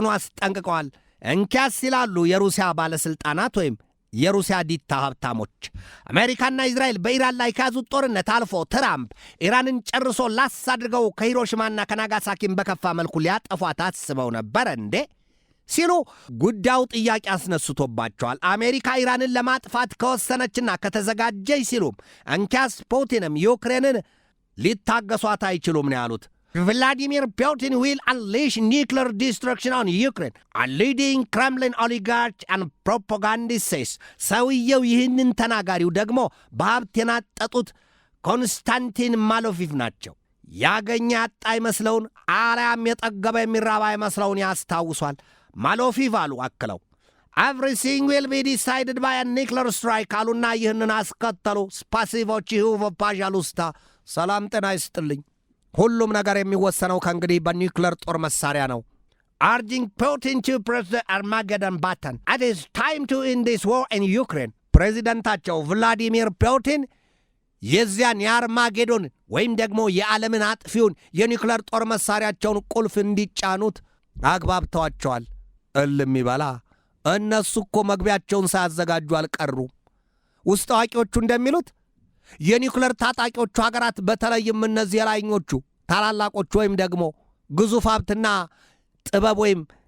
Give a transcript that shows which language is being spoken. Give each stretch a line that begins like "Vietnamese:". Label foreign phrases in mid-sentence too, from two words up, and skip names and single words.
Amharic: አስጠንቅቀዋል። እንኪያስ ይላሉ የሩሲያ ባለሥልጣናት ወይም የሩሲያ ዲታ ሀብታሞች፣ አሜሪካና እስራኤል በኢራን ላይ ከያዙት ጦርነት አልፎ ትራምፕ ኢራንን ጨርሶ ላስ አድርገው ከሂሮሽማና ከናጋሳኪም በከፋ መልኩ ሊያጠፏት አስበው ነበር እንዴ ሲሉ ጉዳዩ ጥያቄ አስነስቶባቸዋል። አሜሪካ ኢራንን ለማጥፋት ከወሰነችና ከተዘጋጀች ሲሉም እንኪያስ ፑቲንም ዩክሬንን ሊታገሷት አይችሉም ነው ያሉት።
English: Vladimir Putin will unleash nuclear destruction on Ukraine, a leading Kremlin oligarch and propagandist says.
Amharic: ሰውየው ይህንን ተናጋሪው ደግሞ በሀብት የናጠጡት ኮንስታንቲን ማሎፊቭ ናቸው። ያገኘ ያጣ ይመስለውን አልያም የጠገበ የሚራባ ይመስለውን ያስታውሷል። ማሎፊቭ አሉ አክለው
English: everything will be decided by a nuclear strike
Amharic: አሉና ይህንን አስከተሉ። ስፓሲቮች ይሁቭ ፓዣሉስታ ሰላም ጤና ይስጥልኝ። ሁሉም ነገር የሚወሰነው ከእንግዲህ በኒውክለር ጦር መሳሪያ ነው።
English: urging Putin to press the Armageddon button. It is time to end this war in Ukraine.
Amharic: ፕሬዚደንታቸው ቭላዲሚር ፑቲን የዚያን የአርማጌዶን ወይም ደግሞ የዓለምን አጥፊውን የኒውክለር ጦር መሳሪያቸውን ቁልፍ እንዲጫኑት አግባብተዋቸዋል። እልም ይበላ። እነሱ እኮ መግቢያቸውን ሳያዘጋጁ አልቀሩም። ውስጥ አዋቂዎቹ እንደሚሉት የኒውክለር ታጣቂዎቹ ሀገራት በተለይም እነዚህ የላይኞቹ ታላላቆቹ ወይም ደግሞ ግዙፍ ሀብትና ጥበብ ወይም